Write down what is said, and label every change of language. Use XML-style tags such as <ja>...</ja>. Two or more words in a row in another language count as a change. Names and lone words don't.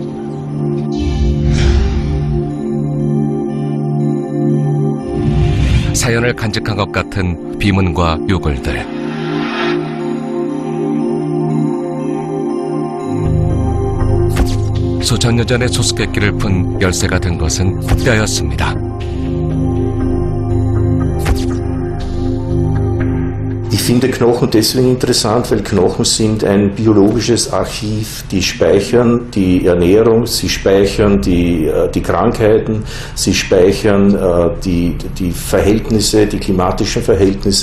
<ko>사연을 간직한 것 같은 비문과 요글들. 수천 년 전에 수수께끼를 푼 열쇠가 된 것은 뼈였습니다.</ko> <de>Ich finde Knochen deswegen interessant, weil Knochen sind ein biologisches Archiv, die speichern die Ernährung, sie speichern die Krankheiten, sie speichern die Verhältnisse, die klimatischen Verhältnisse.</de>